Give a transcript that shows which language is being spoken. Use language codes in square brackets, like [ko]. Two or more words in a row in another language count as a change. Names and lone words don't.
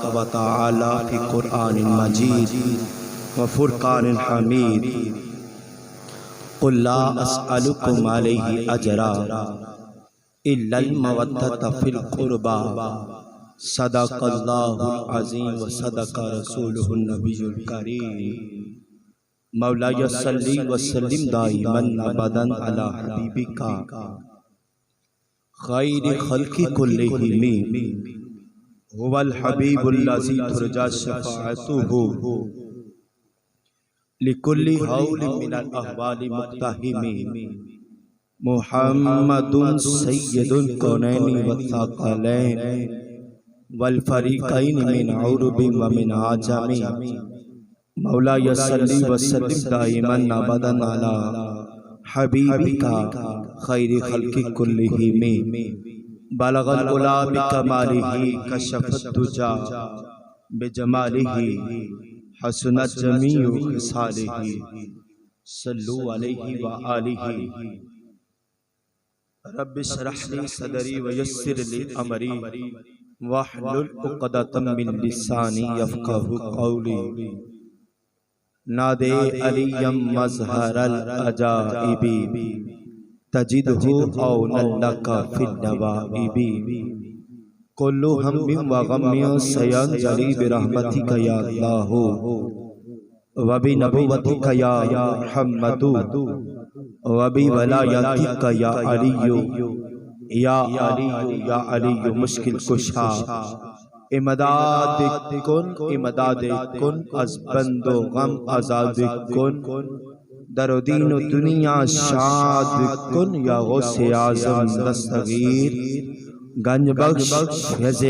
[ar] وتعالى في القرآن المجيد والفرقان الحميد قل لا أسألكم عليه أجرا إلا المودة في القربى صدق الله العظيم وصدق رسوله النبي الكريم مولاي صل وسلم دائما أبدا على حبيبك خير الخلق كلهم هو الحبيب الذي ترجى شفاعته لكل هول من الأهوال مقتحم محمد سيد الكونين والثقلين والفريقين من عرب ومن عجم مولاي صل وسلم دائما أبدا على حبيبك خير الخلق كلهم بلغ العلى بكماله كشف الدجى بجماله حسنت جميع خصاله صلوا عليه وآله رب اشرح لي صدري ويسر لي أمري واحلل عقدة من لساني يفقهوا قولي ناد عليا مظهر العجائب تجده عونا لك في النوائب كل هم وغم سينجلي برحمتك يا الله وبنبوتك يا محمد وبولايتك يا علي يا علي या अलिय्यु [fa] مشکل کشا امداد کن از بند غم آزاد کن در دین دنیا شاد کن یا غوث اعظم دستگیر گنج بخش فیض